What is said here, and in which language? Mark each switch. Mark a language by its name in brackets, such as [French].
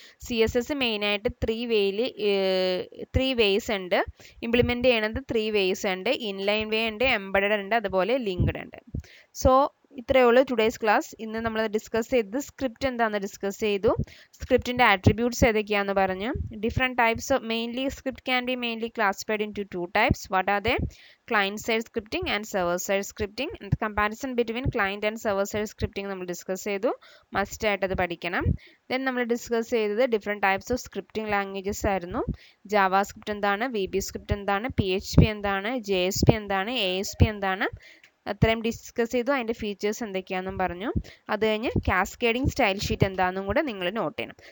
[Malayalam] CSS മെയിനായിട്ട് 3 vase ഉണ്ട്, implement ചെയ്യണത് 3 വേസ് ഉണ്ട്. ഇൻലൈൻ വേ ഉണ്ട്, എംബഡഡ് ഉണ്ട്, അതുപോലെ ലിങ്ക്ഡ് ഉണ്ട്. സോ ഇത്രയേ ഉള്ളൂ ടുഡേയ്സ് ക്ലാസ്. ഇന്ന് നമ്മൾ ഡിസ്കസ് ചെയ്തത് സ്ക്രിപ്റ്റ് എന്താണെന്ന് ഡിസ്കസ് ചെയ്തു, സ്ക്രിപ്റ്റിന്റെ ആട്രിബ്യൂട്ട്സ് ഏതൊക്കെയാണെന്ന് പറഞ്ഞു. [English] Different types of mainly script can be mainly classified into 2 types. What are they? Client side scripting and server side scripting. And the comparison between client and server side scripting [Malayalam] നമ്മൾ discuss ചെയ്തു, must ആയിട്ട് അത് പഠിക്കണം. Then നമ്മൾ discuss ചെയ്തത് different types of scripting languages ആയിരുന്നു. Java script എന്താണ്, VB script എന്താണ്, PHP എന്താണ്, JSP എന്താണ്, ASP എന്താണ്, അത്രയും ഡിസ്കസ് ചെയ്തു. അതിൻ്റെ ഫീച്ചേഴ്സ് എന്തൊക്കെയാണെന്നും പറഞ്ഞു. അത് കഴിഞ്ഞ് കാസ്കേഡിംഗ് സ്റ്റൈൽ ഷീറ്റ് എന്താണെന്നും കൂടെ നിങ്ങൾ നോട്ട് ചെയ്യണം.